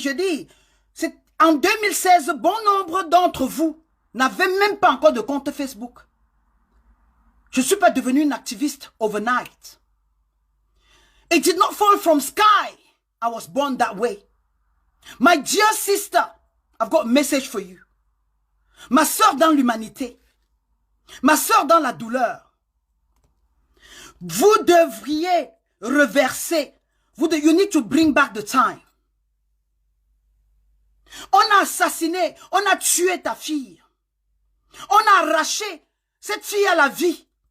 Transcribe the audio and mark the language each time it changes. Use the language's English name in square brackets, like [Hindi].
[French] Je dis, en 2016, bon nombre d'entre vous n'avaient même pas encore de compte Facebook. Je ne suis pas devenue une activiste overnight. [English] It did not fall from sky. I was born that way. My dear sister, I've got a message for you. [French] Ma sœur dans l'humanité, ma sœur dans la douleur, vous devriez reverser, [English] you need to bring back the time. [French] On a assassiné, on a tué ta fille. On a arraché cette fille à la vie.